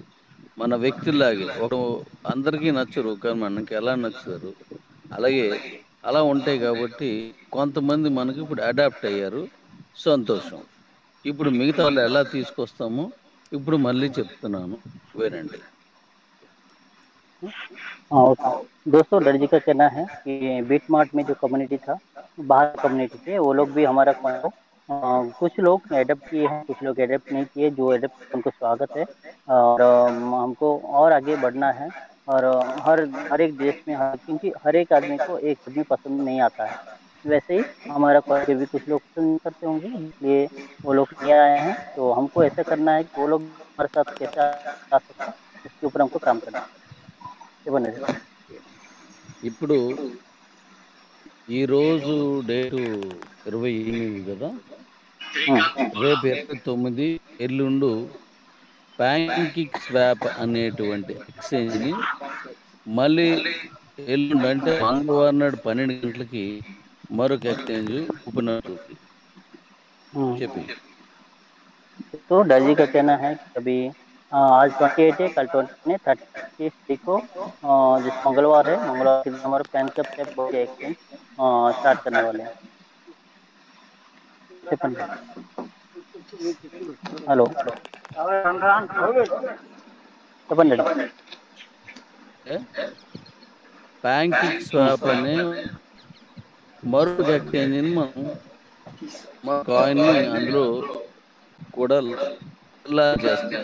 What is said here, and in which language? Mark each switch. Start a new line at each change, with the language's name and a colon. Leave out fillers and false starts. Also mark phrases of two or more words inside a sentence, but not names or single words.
Telugu: మన వ్యక్తుల్లాగే అందరికీ నచ్చరు. కానీ మనకి ఎలా నచ్చుతారు. అలాగే అలా ఉంటాయి కాబట్టి కొంతమంది మనకి ఇప్పుడు అడాప్ట్ అయ్యారు. సంతోషం. ఇప్పుడు మిగతా వాళ్ళు ఎలా తీసుకొస్తామో ఇప్పుడు మళ్ళీ చెప్తున్నాను వినండి.
Hindi: हाँ, ओके। दोस्तों डर जी का कहना है कि बीट मार्ट में जो कम्युनिटी था, बाहर कम्युनिटी थे, वो लोग भी हमारा कॉइन को कुछ लोग एडप्ट किए हैं, कुछ लोग एडप्ट नहीं किए। जो एडप्ट उनको स्वागत है, और हमको और आगे बढ़ना है। और हर हर एक देश में क्योंकि हर एक आदमी को एक आदमी पसंद नहीं आता है। वैसे ही हमारा कॉइन के भी कुछ लोग पसंद नहीं करते होंगे, इसलिए वो लोग नहीं आए हैं। तो हमको ऐसा करना है कि वो लोग हमारे साथ कैसे आ सकते हैं, इसके ऊपर हमको काम करना है।
Telugu: చెప్పండి। ఇప్పుడు ఈరోజు డేటు 28 గదా! హ్మ్. రేపు 29 ఎల్లుండు ప్యాంకిక్ స్వాప్ అనేటువంటి ఎక్స్‌చేంజ్‌ని మళ్ళీ ఎల్లుండి అంటే మంగళవారం నాడు 12 గంటలకి మరొక
English: exchange open
Telugu: అవుతుంది. हुँ। చెప్పెయి.
Hindi: तो डरजी का कहना है कि अभी आज 28 है, कल 20 है, 30 तारीख को जैसे मंगलवार है, मंगलवार के दिन हमारा पैनकप स्टेप बोल के एक्सचेंज स्टार्ट करने वाले हैं।
Telugu: చెప్పండి। హలో। చెప్పండి డాడీ। అంటే ప్యాంకిక్ స్వాప్ అనే మరొక ఎక్స్‌చేంజ్‌ని మనం మన కాయిన్‌ని అందులో కూడా చేస్తాం.